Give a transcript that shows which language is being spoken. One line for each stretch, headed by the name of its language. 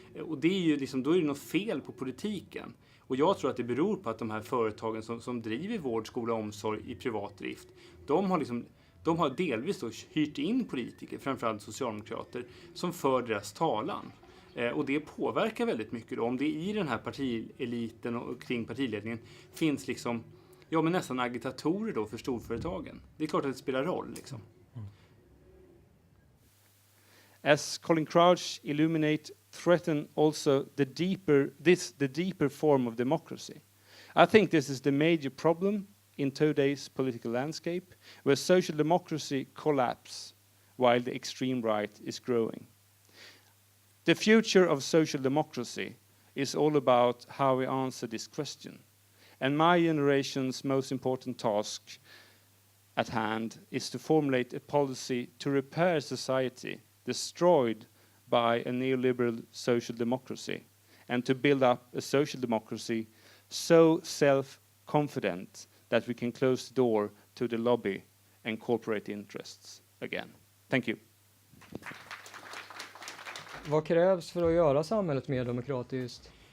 Swedish: Och det är ju liksom, då är det något fel på politiken. Och jag tror att det beror på att de här företagen som driver vård, skola och omsorg i privat drift, de har delvis då hyrt in politiker, framförallt socialdemokrater, som för deras talan. Och det påverkar väldigt mycket då. Om det i den här partieliten och kring partiledningen finns liksom, ja men nästan agitatorer då för storföretagen. Det är klart att det spelar roll liksom.
English: As Colin Crouch illuminate, threaten also the deeper form of democracy. I think this is the major problem in today's political landscape, where social democracy collapses while the extreme right is growing. The future of social democracy is all about how we answer this question. And my generation's most important task at hand is to formulate a policy to repair society destroyed by a neoliberal social democracy, and to build up a social democracy so self-confident that we can close the door to the lobby and corporate interests again. Thank you.
Swedish: Vad krävs för att göra samhället mer demokratiskt?